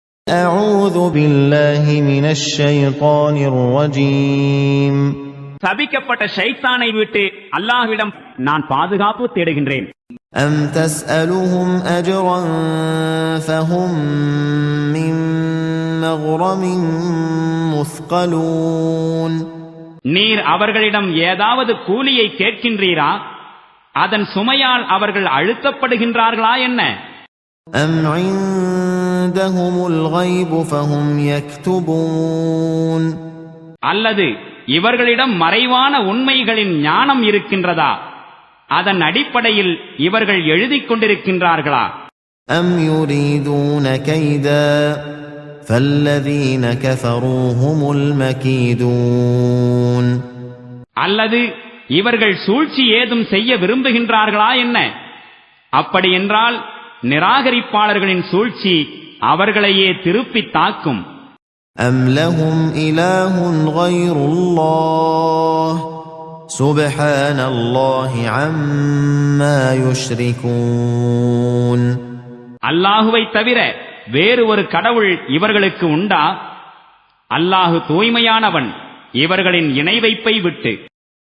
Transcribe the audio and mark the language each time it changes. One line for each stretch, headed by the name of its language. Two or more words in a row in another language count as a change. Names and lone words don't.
Arabic: أعوذ بالله من الشيطان الرجيم.
Tamil: சபிக்கப்பட்ட ஷைத்தானை விட்டு அல்லாஹ்விடம் நான் பாதுகாப்பு தேடுகின்றேன்.
Arabic: أم تسألهم أجرا فهم من مغرم مثقلون.
Tamil: நீர் அவர்களிடம் ஏதாவது கூலியை கேட்கின்றீரா? அதன் சுமையால் அவர்கள் அழுத்தப்படுகின்றார்களா என்ன?
Arabic: أم عندهم الغيب فهم يكتبون.
Tamil: அல்லது இவர்களிடம் மறைவான உண்மைகளின் ஞானம் இருக்கின்றதா? அதன் அடிப்படையில் இவர்கள் எழுதிக் கொண்டிருக்கின்றார்களா?
Arabic: أم يريدون كيدا فالذين كفروا هم المكيدون.
Tamil: அல்லது இவர்கள் சூழ்ச்சி ஏதும் செய்ய விரும்புகின்றார்களா என்ன? அப்படி என்றால் நிராகரிப்பாளர்களின் சூழ்ச்சி அவர்களையே திருப்பி தாக்கும்.
Arabic: أم لهم إله غير الله سبحان الله عما يشركون.
Tamil: அல்லாஹுவை தவிர வேறு ஒரு கடவுள் இவர்களுக்கு உண்டா? அல்லாஹு தூய்மையானவன் இவர்களின் இணை வைப்பை விட்டு.